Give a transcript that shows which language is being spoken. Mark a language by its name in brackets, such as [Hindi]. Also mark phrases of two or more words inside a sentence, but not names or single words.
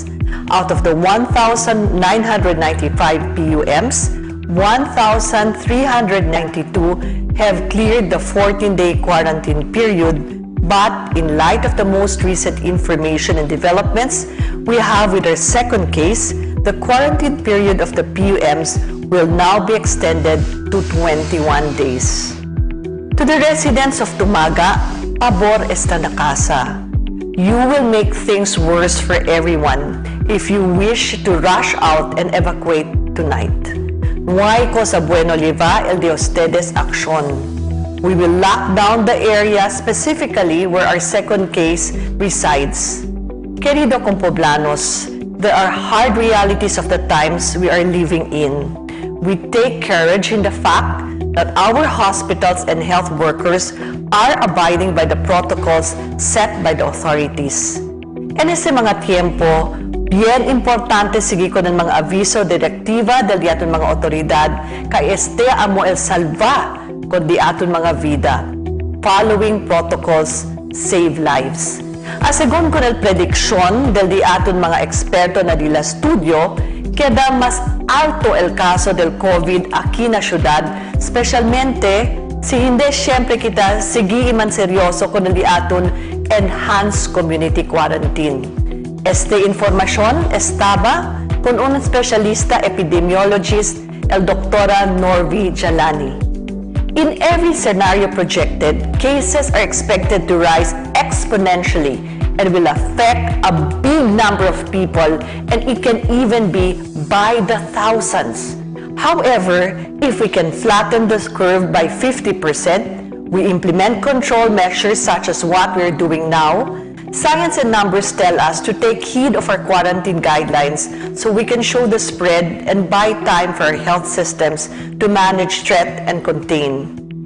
[English] Out of the 1,995 PUMs, 1,392 have cleared the 14-day quarantine period, but in light of the most recent information and developments we have with our second case, the quarantine period of the PUMs will now be extended to 21 days. To the residents of Tumaga, [Chavacano] pabor esta na casa. [English] You will make things worse for everyone if you wish to rush out and evacuate tonight. [Chavacano] No hay cosa bueno liva el de ustedes acción. [English] We will lock down the area specifically where our second case resides. [Chavacano] Querido compoblanos, [English] there are hard realities of the times we are living in. We take courage in the fact that our hospitals and health workers are abiding by the protocols set by the authorities. [Chavacano] En ese mga tiempo, bien importante sige ko ng mga aviso direktiva del diaton mga otoridad kay este amo el salva kundi aton mga vida. [English] following protocols save lives. [Chavacano] Según con el prediksyon del di aton mga eksperto na dila studio, queda mas alto el caso del COVID aquí na syudad, specialmente si hindi siyempre kita sige man seryoso con el di aton [English] enhanced community quarantine. [Chavacano] Este informasyon estaba con un specialista epidemiologist, el Dr. Norvi Jalani. [English] In every scenario projected, cases are expected to rise exponentially and will affect a big number of people, and it can even be by the thousands. However, if we can flatten this curve by 50%, we implement control measures such as what we're doing now, science and numbers tell us to take heed of our quarantine guidelines so we can show the spread and buy time for our health systems to manage threat and contain.